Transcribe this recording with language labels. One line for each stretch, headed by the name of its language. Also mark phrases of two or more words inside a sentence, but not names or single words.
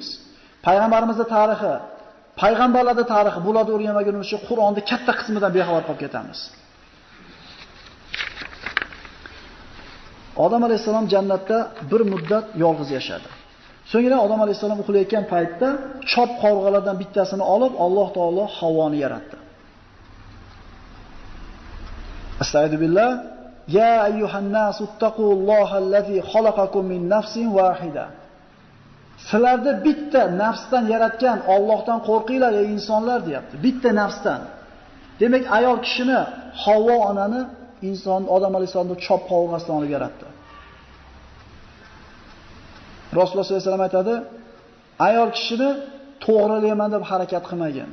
Uzbek: Payg'ambarimizning tarixi, payg'ambarlarning tarixi bularni o'rganmagunimizcha uchun Qur'onning katta qismidan bexabar qolib ketamiz. Odam alayhisalom jannatda bir muddat yolg'iz yashadi. So'ngra Odam alayhisalom uxlayotgan paytda chop qovurg'alardan bittasini olib Alloh taolo Havvoni yaratdi. Astagfirullah.
Arabic: يا أيها الناس اتقوا الله الذي خلقكم من نفس واحدة.
Uzbek: Sizlarni bitta nafsdan yaratgan Allohdan qo'rqinglar ey insonlar deyapti. Bitta nafsdan. Demak, ayol kishini Havvo onani inson Odam alayhisalomni chop qovurg'asidan olib yaratdi. Rasululloh sollallohu alayhi vasallam aytadi, ayol kishini to'g'rilayman deb harakat qilmagan.